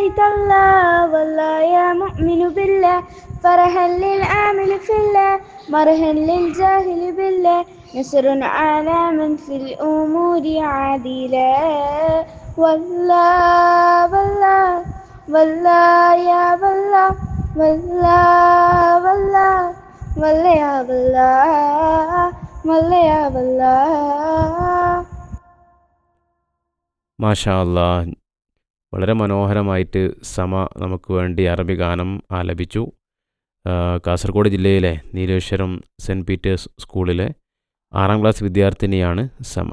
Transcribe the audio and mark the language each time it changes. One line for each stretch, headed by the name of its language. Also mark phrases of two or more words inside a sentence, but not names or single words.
Arabic: تالله والله يا مؤمن بالله فرحا للعامل في الله مرها للجاهل بالله نصر على من في الأمور عادلا والله والله والله يا والله والله والله والله يا والله والله يا والله. ما شاء الله,
Malayalam: വളരെ മനോഹരമായിട്ട് സമ നമുക്ക് വേണ്ടി അറബി ഗാനം ആലപിച്ചു. കാസർഗോഡ് ജില്ലയിലെ നീലേശ്വരം സെൻറ്റ് പീറ്റേഴ്സ് സ്കൂളിലെ 6ാം ക്ലാസ് വിദ്യാർത്ഥിനിയാണ് സമ.